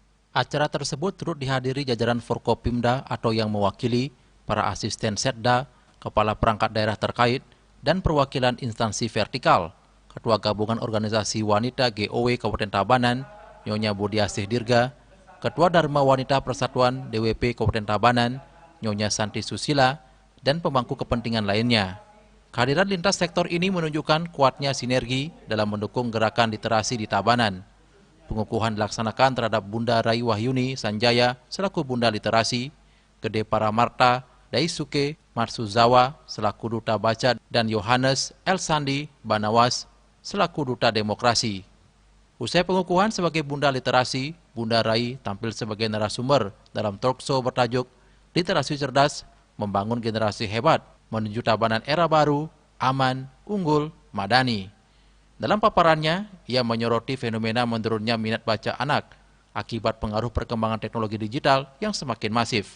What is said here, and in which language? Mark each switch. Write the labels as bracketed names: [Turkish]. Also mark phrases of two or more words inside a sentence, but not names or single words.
[Indonesian] Acara tersebut turut dihadiri jajaran Forkopimda atau yang mewakili, para asisten setda, kepala perangkat daerah terkait, dan perwakilan instansi vertikal, Ketua Gabungan Organisasi Wanita GOW Kabupaten Tabanan, Nyonya Budiasih Dirga, Ketua Dharma Wanita Persatuan DWP Kabupaten Tabanan, Nyonya Santi Susila, dan pemangku kepentingan lainnya. Kehadiran lintas sektor ini menunjukkan kuatnya sinergi dalam mendukung gerakan literasi di Tabanan. Pengukuhan dilaksanakan terhadap Bunda Rai Wahyuni Sanjaya selaku Bunda Literasi, Gede Paramarta Daisuke Matsuzawa selaku Duta Baca, dan Yohanes El Sandi Banawas selaku Duta Demokrasi. Usai pengukuhan sebagai Bunda Literasi, Bunda Rai tampil sebagai narasumber dalam [English] talk show [Indonesian] bertajuk Literasi Cerdas, Membangun Generasi Hebat, menuju Tabanan Era Baru, Aman, Unggul, Madani. Dalam paparannya, ia menyoroti fenomena menurunnya minat baca anak akibat pengaruh perkembangan teknologi digital yang semakin masif.